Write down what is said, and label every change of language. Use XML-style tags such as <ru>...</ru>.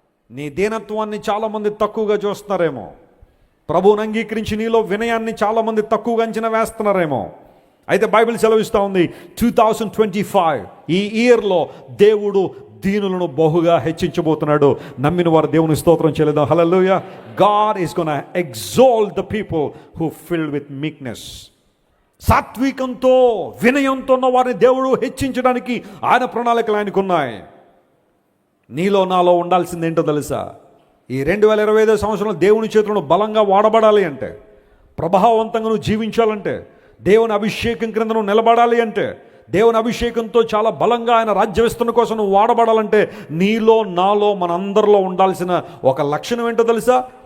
<te>నీ దీనత్వాన్ని చాలామంది తక్కువగా చూస్తున్నారేమో, ప్రభువుని అంగీకరించి నీలో వినయాన్ని చాలామంది తక్కువగా అంచనా వేస్తున్నారేమో. అయితే బైబిల్ సెలవిస్తూ ఉంది 2025 ఈ ఇయర్లో దేవుడు దీనులను బహుగా హెచ్చించబోతున్నాడు. నమ్మిన వారు దేవుని స్తోత్రం చేయలేదా? హల్లెలూయా.</te> <en>God is gonna exalt the people who filled with meekness.</en> <te>సాత్వికంతో, వినయంతో ఉన్న వారిని దేవుడు హెచ్చించడానికి ఆయన ప్రణాళికలు ఆయనకు ఉన్నాయి. నీలో నాలో ఉండాల్సింది ఏంటో తెలుసా? ఈ 2025 సంవత్సరంలో దేవుని చేతులను బలంగా వాడబడాలి అంటే, ప్రభావవంతంగా నువ్వు జీవించాలంటే, దేవుని అభిషేకం క్రింద నువ్వు నిలబడాలి అంటే, దేవుని అభిషేకంతో చాలా బలంగా ఆయన రాజ్య విస్తరణ కోసం నువ్వు వాడబడాలంటే, నీలో నాలో మనందరిలో ఉండాల్సిన ఒక లక్షణం ఏంటో తెలుసా?</te>